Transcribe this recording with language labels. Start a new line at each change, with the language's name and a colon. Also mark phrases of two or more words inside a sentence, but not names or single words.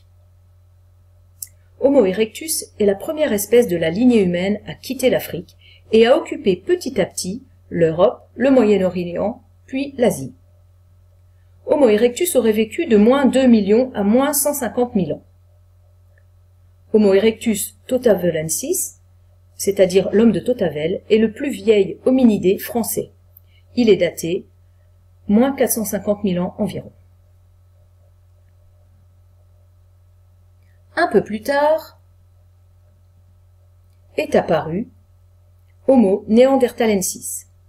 French: Homo erectus est la première espèce de la lignée humaine à quitter l'Afrique et à occuper petit à petit l'Europe, le Moyen-Orient, puis l'Asie. Homo erectus aurait vécu de moins 2 millions à moins 150 000 ans. Homo erectus totavelensis, c'est-à-dire l'homme de Totavel, est le plus vieil hominidé français. Il est daté moins 450 000 ans environ. Un peu plus tard est apparu Homo neanderthalensis.